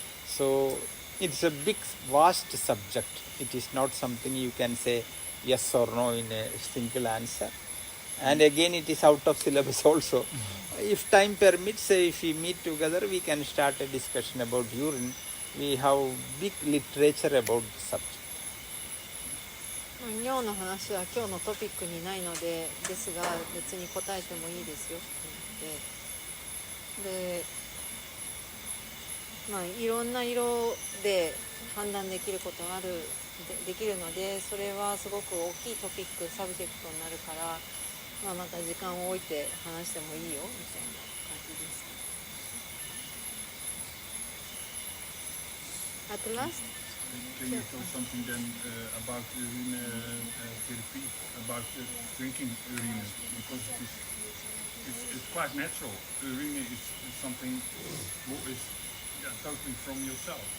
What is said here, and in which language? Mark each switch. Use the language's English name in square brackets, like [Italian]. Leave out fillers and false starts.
[English] So it's a big, vast subject. It is not something you can say yes or no in a single answer. And again, it is out of syllabus also. If time permits, if we meet together, we can start a discussion about urine. We have big literature about the subject. [Japanese] 尿の話は今日のトピックにないのでですが別に答えてもいいですよって言ってで、いろんな色で判断できることあるできるので、それはすごく大きいトピックサブジェクトになるから、また時間を置いて話してもいいよみたいな感じでした。 [English] At last, Can you tell something then about urine therapy, about drinking urine? Because it's quite natural. Urine is something who is totally from yourself.